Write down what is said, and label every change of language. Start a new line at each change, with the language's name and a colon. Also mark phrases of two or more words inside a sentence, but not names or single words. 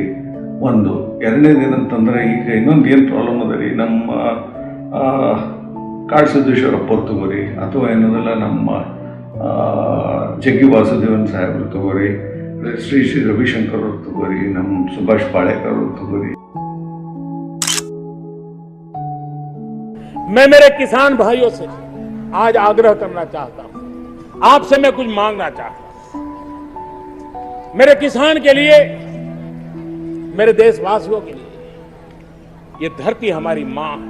Kannada: ಒಂದು ಎರಡನೇದು ಏನಂತಂದ್ರೆ ಈಗ ಇನ್ನೊಂದು ಏನು ಪ್ರಾಬ್ಲಮ್ ಅದ ರೀ, ನಮ್ಮ ಕಾಡು ಸಿದ್ದೇಶ್ವರಪ್ಪ ಅವ್ರು ತಗೋರಿ, ಅಥವಾ ಏನದಲ್ಲ ನಮ್ಮ ಜಗ್ಗಿ ವಾಸುದೇವನ್ ಸಾಹೇಬ್ರು ತಗೋರಿ, ಶ್ರೀ ರವಿಶಂಕರ್ ಅವ್ರು ತಗೋರಿ, ನಮ್ಮ ಸುಭಾಷ್ ಪಾಳೇಕರ್ ಅವ್ರು ತಗೋರಿ.
Hindi: मैं मेरे किसान भाइयों से आज आग्रह करना चाहता हूं, आपसे मैं कुछ मांगना चाहता हूं. मेरे किसान के लिए, मेरे देशवासियों के लिए, ये धरती हमारी मां है.